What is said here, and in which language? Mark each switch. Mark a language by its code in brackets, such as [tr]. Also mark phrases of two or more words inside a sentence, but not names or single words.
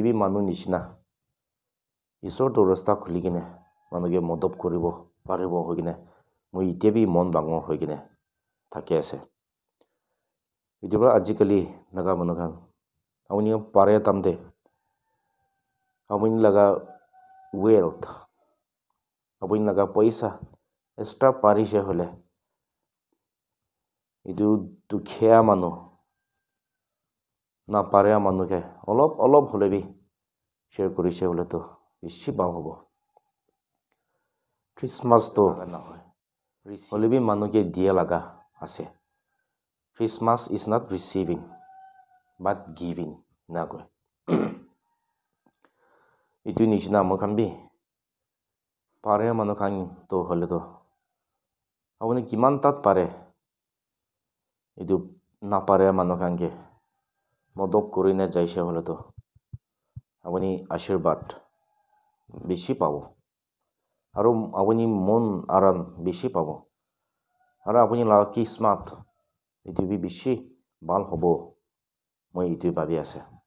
[nag] bi manu nishina isor to rasta khuli gine manu ke modop koribo paribo hoigine moi ite bi mon bangor hoigine thake ase itu ba ajikali naga manu kan apuni pare tamde apuni laga wealth আপুনি লগা পইচা এক্সট্ৰা পাৰিছে হলে এইটো দুখীয়া মানুহ নাপাৰে মানুহকে অলপ হলে বি শ্বেয়াৰ কৰিছে হলেতো বেছি ভাল হ'ব খ্ৰীষ্টমাছটো নহয় হলে বি মানুহকে দিয়া লগা আছে [en] Christmas is not receiving but giving [nag] na koi itu nishina mo kan bi pare manu kan to hole to apuni kiman tat pare itu na pare manu kan ke modok korine jaise hole to apuni ashirbat beshi pabo aru apuni mon aran beshi pabo aru apuni la kismat itu bi beshi bal hobo moi itu babi ase